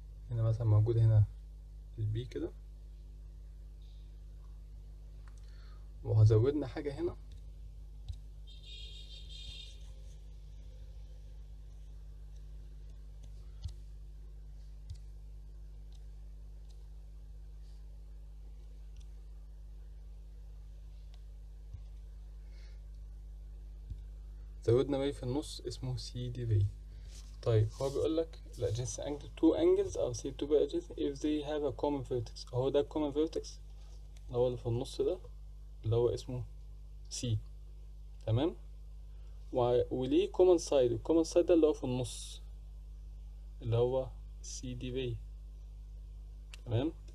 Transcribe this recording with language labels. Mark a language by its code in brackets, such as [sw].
[ar] هنا مثلا موجود هنا البي كده، وهزودنا حاجة هنا زودنا باي في النص اسمه سي دي في. طيب هو بيقول لك لا [en] adjacent angle two angles are said to be adjacent if they have a common vertex. [ar] اهو ده common vertex اللي هو اللي في النص ده اللي هو اسمه سي. تمام. وليه common side، ال common side ده اللي هو في النص اللي هو سي دي في. تمام.